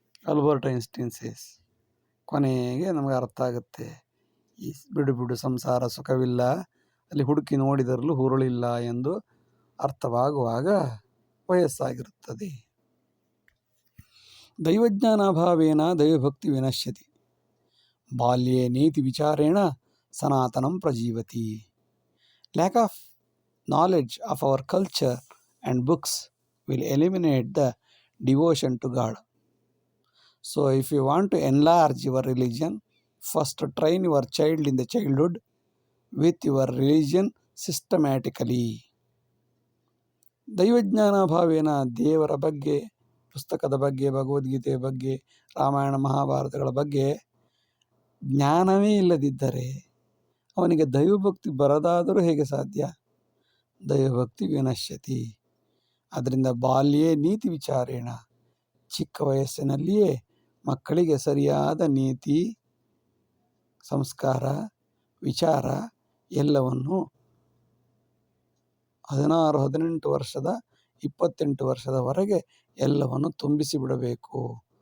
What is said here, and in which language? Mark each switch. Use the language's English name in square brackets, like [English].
[Kannada] Albert Einstein says. ಕೊನೆಗೆ ನಮಗೆ ಅರ್ಥ ಆಗುತ್ತೆ, ಈ ಬಿಡು ಸಂಸಾರ ಸುಖವಿಲ್ಲ, ಅಲ್ಲಿ ಹುಡುಕಿ ನೋಡಿದರಲ್ಲೂ ಹುರುಳಿಲ್ಲ ಎಂದು ಅರ್ಥವಾಗುವಾಗ ವಯಸ್ಸಾಗಿರುತ್ತದೆ. [Sanskrit] ದೈವಜ್ಞಾನಾಭಾವೇನ ದೈವಭಕ್ತಿ ವಿನಶ್ಯತಿ, ಬಾಲ್ಯೇ ನೀತಿ ವಿಚಾರೇಣ ಸನಾತನಂ ಪ್ರಜೀವತಿ. [English] Lack of knowledge of our culture and books will eliminate the devotion to God. So if you want to enlarge your religion, first train your child in the childhood with your religion systematically. [Sanskrit] ದೈವಜ್ಞಾನ ಭಾವೇನ [Kannada] ದೇವರ ಬಗ್ಗೆ, ಪುಸ್ತಕದ ಬಗ್ಗೆ, ಭಗವದ್ಗೀತೆಯ ಬಗ್ಗೆ, ರಾಮಾಯಣ ಮಹಾಭಾರತಗಳ ಬಗ್ಗೆ ಜ್ಞಾನವೇ ಇಲ್ಲದಿದ್ದರೆ ಅವನಿಗೆ ದೈವಭಕ್ತಿ ಬರದಾದರೂ ಹೇಗೆ ಸಾಧ್ಯ? [Sanskrit] ದೈವಭಕ್ತಿ ವಿನಶ್ಯತಿ. [Kannada] ಅದರಿಂದ [Sanskrit] ಬಾಲ್ಯೇ ನೀತಿ ವಿಚಾರೇಣ, [Kannada] ಚಿಕ್ಕ ವಯಸ್ಸಿನಲ್ಲಿಯೇ ಮಕ್ಕಳಿಗೆ ಸರಿಯಾದ ನೀತಿ, ಸಂಸ್ಕಾರ, ವಿಚಾರ ಎಲ್ಲವನ್ನು 16, 18 ವರ್ಷದ 28 ವರ್ಷದವರೆಗೆ ಎಲ್ಲವನ್ನು ತುಂಬಿಸಿಬಿಡಬೇಕು.